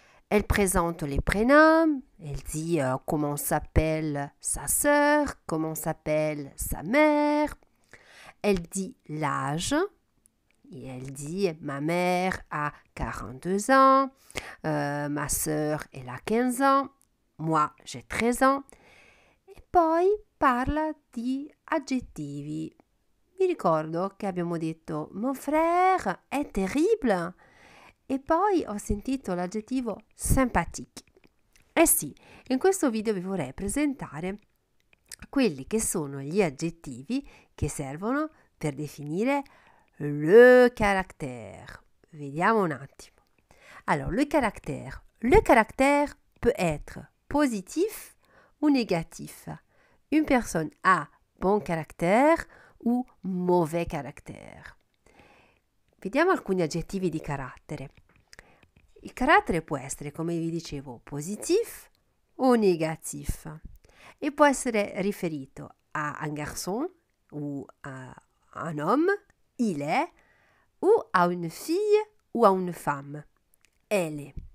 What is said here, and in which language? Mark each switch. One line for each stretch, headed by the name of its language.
French: Elle présente les prénoms, elle dit comment s'appelle sa sœur, comment s'appelle sa mère. Elle dit l'âge, et elle dit ma mère a 42 ans, ma sœur elle a 15 ans, moi j'ai 13 ans.
Italian: E poi parla di aggettivi. Mi ricordo che abbiamo detto
French: mon frère
Italian: è terrible e poi ho sentito l'aggettivo sympathique. Eh sì, in questo video vi vorrei presentare quelli che sono gli aggettivi che servono per definire le caractère. Vediamo un attimo.
French: Alors, le caractère peut être positif ou négatif. Une personne a bon caractère ou mauvais caractère.
Italian: Vediamo alcuni aggettivi di carattere. Il carattere può essere, come vi dicevo, positif o négatif e può essere riferito a
French: un garçon ou à un homme, il est, ou a une fille ou a une femme, elle est.